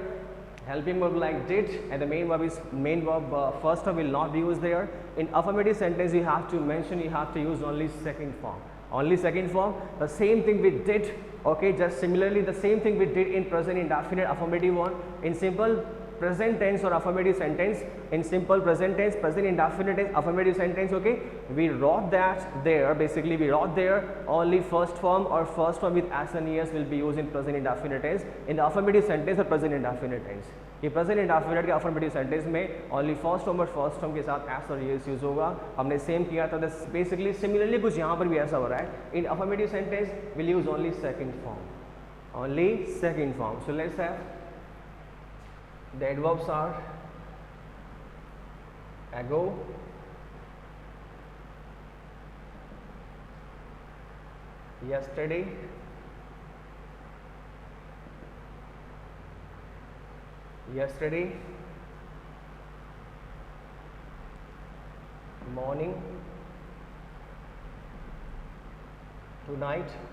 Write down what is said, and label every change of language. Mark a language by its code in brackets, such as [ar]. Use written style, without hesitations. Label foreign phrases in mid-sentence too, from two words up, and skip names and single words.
[en] Helping verb like did and the main verb first form will not be used there. In affirmative sentence you have to mention, you have to use only second form. Only second form. The same thing we did. Okay, just similarly the same thing we did in present indefinite affirmative one. In simple present tense or affirmative sentence, in simple present tense, present indefinite tense, affirmative sentence, okay, we wrote that there, basically we wrote there only first form or first form with s and es will be used in present indefinite tense, in the affirmative sentence or present indefinite tense. [hi] ये [en] present indefinite [hi] के [en] affirmative sentence [hi] में [en] only first form [hi] और [en] first form [hi] के साथ s और es यूज होगा. हमने सेम किया था. [en] basically similarly [hi] कुछ यहाँ पर भी ऐसा हो रहा है. [en] इन affirmative sentence we'll use only second form. Only second form. So let's have the adverbs are ago, yesterday, morning, tonight.